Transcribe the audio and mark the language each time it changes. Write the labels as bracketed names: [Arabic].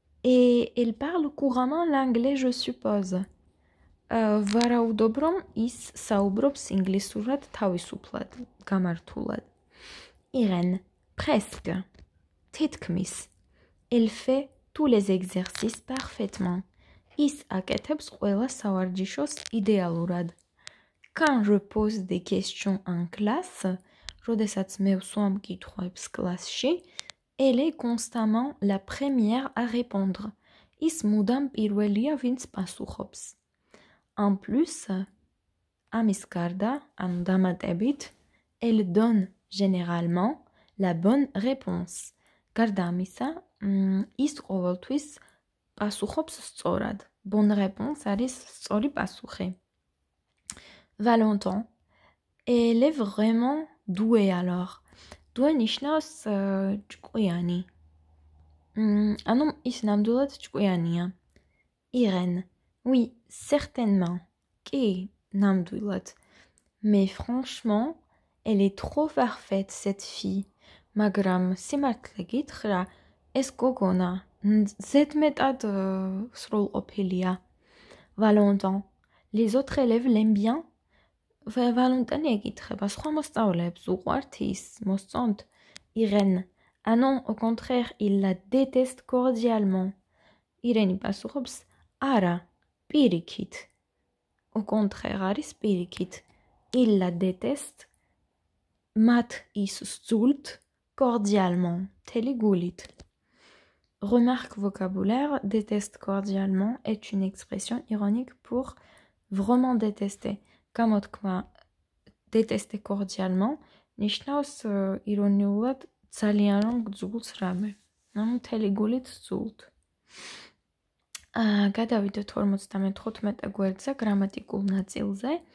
[French] Et il parle couramment l'anglais, je suppose. [Georgian] ვარაუდობ, რომ ის საუბრობს ინგლისურად თავისუფლად, გამართულად. [French] Irène, presque. თითქმის. Elle fait tous les exercices parfaitement. [Georgian] ის აკეთებს ყველა სავარჯიშოს იდეალურად. [French] Quand je pose des questions en classe, [Georgian] როდესაც მე ვსვამ კითხვებს კლასში, [French] elle est constamment la première à répondre. [Georgian] ის მუდამ პირველია, ვინც პასუხობს. [French] En plus, [Georgian] ამის გარდა, ანუ დამატებით, [French] elle donne généralement la bonne réponse. [Georgian] გარდა ამისა, ის ყოველთვის პასუხობს სწორად. Bonne réponse არის სწორი პასუხი. [French] Valentin, elle est vraiment douée alors. [Georgian] Douée ნიშნავს ჭკვიანი. ანუ ის ნამდვილად ჭკვიანია. [French] Irène, oui, certainement. [Georgian] Კი, ნამდვილად. [French] Mais franchement, elle est trop parfaite cette fille. [Georgian] მაგრამ სიმართლე გითხრა, ეს გოგონა ზედმეტად სრულყოფილია. [French] Valentin, les autres élèves l'aiment bien? [Georgian] Valentine ეკითხება, სხვა მოსწავლეებს უყვართ ის, მოსწონთ? [French] Irène, ah non, au contraire, il la déteste cordialement. [Georgian] Irène პასუხობს, არა, პირიქით. [French] Au contraire, [Georgian] არის პირიქით. [French] Il la déteste, [Georgian] მათ ის სძულთ, cordialement, მთელი გულით. [French] Remarque vocabulaire, déteste cordialement est une expression ironique pour vraiment détester. [Georgian] გამოთქმა détester cordialement ნიშნავს ირონიულად ძალიან რომ გძულს რამე. ანუ მთელი გულით სძულთ. გადავიდეთ 55 გვერდზე გრამატიკულ ნაწილზე.